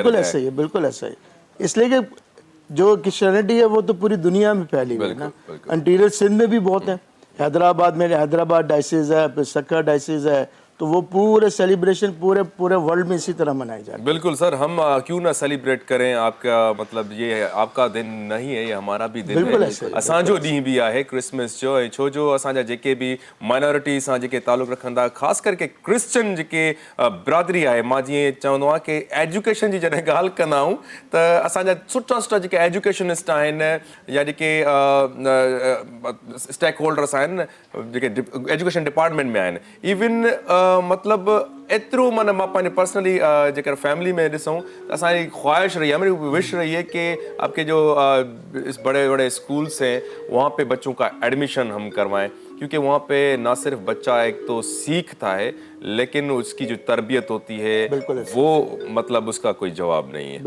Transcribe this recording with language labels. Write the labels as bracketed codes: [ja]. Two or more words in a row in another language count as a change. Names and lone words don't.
[ur] بالکل ایسا ہی ہے، بالکل ایسا ہی۔ اس لیے کہ جو کرسچیانٹی ہے وہ تو پوری دنیا میں پھیلی ہوئی ہے نا. انٹیریئر سندھ میں بھی بہت ہے، حیدرآباد میں حیدرآباد ڈایوسس ہے، پھر سکھر ڈایوسس ہے، تو وہ پورے سیلیبریشن پورے ورلڈ میں اسی طرح منائے جاتے ہیں. بالکل سر، ہم کیوں نہ سیلیبریٹ کریں۔ آپ کا مطلب یہ آپ کا دن نہیں ہے، یہ ہمارا بھی دن ہے. [sd] असांजो ॾींहुं भी आहे क्रिसमस जो, ऐं छो जो असांजा जेके भी माइनॉरिटी सां जेके ताल्लुक़ रखंदा, ख़ासि करके क्रिश्चियन जेके बिरादरी आहे, मां जीअं चवंदो आहियां कि एजुकेशन जी जॾहिं ॻाल्हि कंदा आहियूं त असांजा सुठा जेके एजुकेशनिस्ट आहिनि या जेके [en] stake holders [sd] आहिनि, जेके एजुकेशन डिपार्टमेंट में आहिनि, इवन मतलब एतिरो माना मां पंहिंजे पर्सनली जेकर फैमिली में ॾिसूं त असांजी ख्वाहिश [ur] رہی ہے، ہماری وِش رہی ہے کہ آپ کے جو اس بڑے بڑے اسکولز ہیں وہاں پہ بچوں کا ایڈمیشن ہم کروائیں، کیونکہ وہاں پہ نہ صرف بچہ ایک تو سیکھتا ہے، لیکن اس کی جو تربیت ہوتی ہے وہ مطلب اس کا کوئی جواب نہیں ہے.